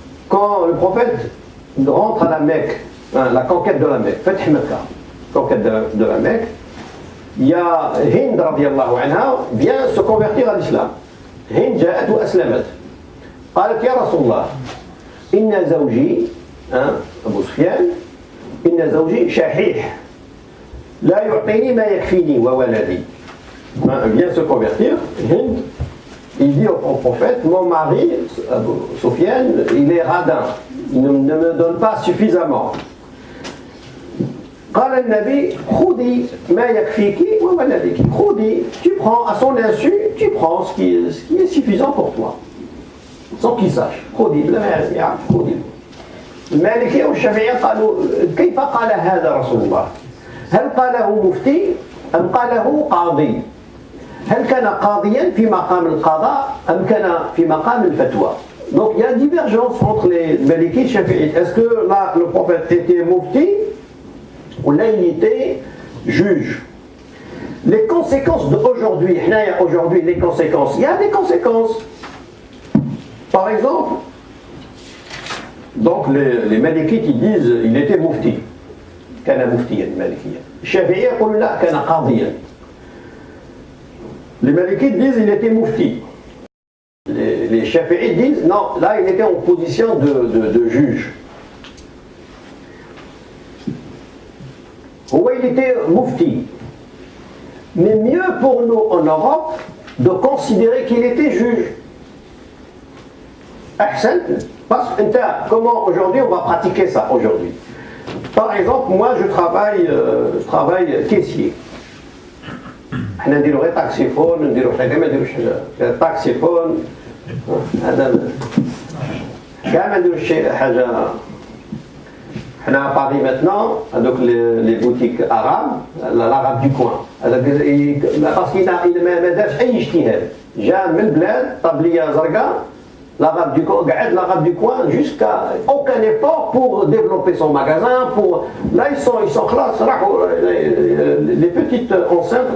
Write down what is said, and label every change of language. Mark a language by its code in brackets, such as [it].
[fr] Quand le prophète rentre à la Mecque, la conquête de la Mecque, Fath Mecca, conquête de la Mecque, il y a Hind [ar] radiallahu anha [fr] vient se convertir à l'islam. [ar] Hind جاءت وأسلمت. قالت يا رسول الله إن زوجي أبو سفيان إن زوجي شحيح لا يعطيني ما يكفيني وولدي. [fr] Vient se convertir. Hind, il dit au prophète mon mari Abu Sufyan il est radin, il ne me donne pas suffisamment. [ar] قال النبي خذي ما يكفيك وولدك. خذي, [fr] tu prends à son insu, tu prends ce qui est suffisant pour toi. sans qu'il sache. [ar] خذي بلا ما يعرف خذي. المالكية والشافعية قالوا كيف قال هذا رسول الله؟ هل قاله مفتي أم قاله قاضي؟ هل كان قاضيا في مقام القضاء أم كان في مقام الفتوى؟ [fr] Donc il y a une divergence entre les Malikites et Shafi'ites. Est-ce que là le prophète était mufti ou là il était juge? Les conséquences d'aujourd'hui, aujourd'hui les conséquences, il y a des conséquences. Par exemple, donc les Malikites ils disent il était mufti. [ar] كان مفتيا المالكية. الشافعية يقولون لا كان قاضيا. [fr] Les Malikites disent il était mufti. Les Shafi'ites disent non, là il était en position de juge. Oui, il était mufti. Mais mieux pour nous en Europe de considérer qu'il était juge. [ar] Ahsan, [fr] parce que comment aujourd'hui on va pratiquer ça aujourd'hui. Par exemple, moi je travaille caissier. [ar] احنا نديرو غير طاكسيفون نديرو حاجه ما نديروش طاكسيفون هذا كاع ما نديروش حاجه حنا [fr] باري ماتنون [ar] هذوك لي بوتيك اراب العرب دو كوان هذاك باسكو ما دارش اي اجتهاد جا من البلاد طابليه زرقاء [fr] l'arabe du coin, l'arabe du coin, jusqu'à aucun effort pour développer son magasin. Là, ils sont classe, les petites enceintes.